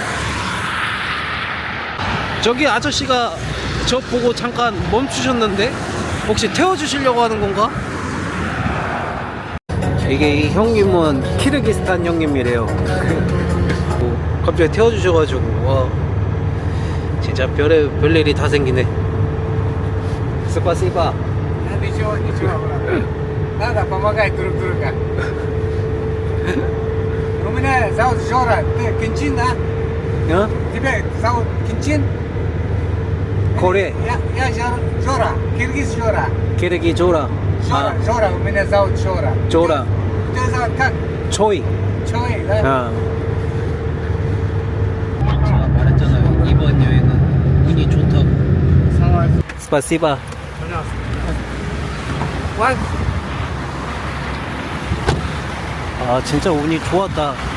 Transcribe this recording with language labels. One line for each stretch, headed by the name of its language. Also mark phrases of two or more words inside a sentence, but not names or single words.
Korean: 저기 아저씨가 저 보고 잠깐 멈추셨는데 혹시 태워주시려고 하는 건가? 이게 이 형님은 키르기스탄 형님이래요. 갑자기 태워주셔가지고 와 진짜 별일이 다 생기네. 스파시바.
Russian: Ничего, ничего, брат. Надо помогать друг другу. У меня зовут Жора. Ты Кинчин, да?
Korean: 어?
Russian: Тебя зовут Кинчин?
Korean: 코레.
Russian: Я Жора. Киргиз Жора.
Korean: 키르기 조라.
Russian: Жора, Жора. У меня зовут Жора.
Korean: 조라.
Russian: Тебя зовут как?
Korean: 초이.
Russian: Чой, да?
Korean: 제가 말했잖아요. 이번 여행은 운이 좋다고.
Russian: Согласен.
Korean: 스파시바. 아 진짜 운이 좋았다.